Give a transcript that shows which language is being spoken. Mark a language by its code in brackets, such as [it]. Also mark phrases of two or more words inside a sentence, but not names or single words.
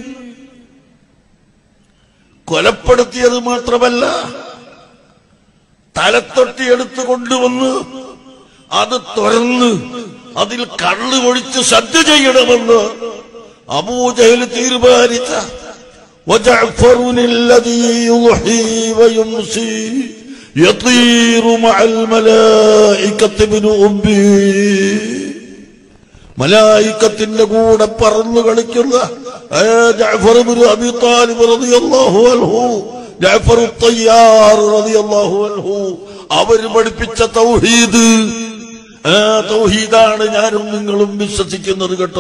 [ml] കൊലപ്പെടുത്തിയത് മാത്രമല്ല, തലത്തൊട്ടി എടുത്തു കൊണ്ടുവന്ന് അത് തുറന്ന് അതിൽ കള്ള് ഒഴിച്ച് സദ്യ ചെയ്യണമെന്ന് അബൂജഹൽ തീരുമാനിച്ച [ar] وجعفر الذي يضحي ويمسي يطير مع الملائكة ابن أمي [ml] മലായികത്തിന്റെ കൂടെ പറന്നു കളിക്കുന്ന ജഅഫർ ഇബ്നു അബീ താലിബ് [ar] رضي الله عنه, [ml] ജഅഫർ തയ്യാർ [ar] رضي الله عنه [ml] അവർ പഠിപ്പിച്ച തൗഹീദ്, ആ തൗഹീദാണ് ഞാനും നിങ്ങളും വിശ്വസിക്കുന്നത് കേട്ടോ.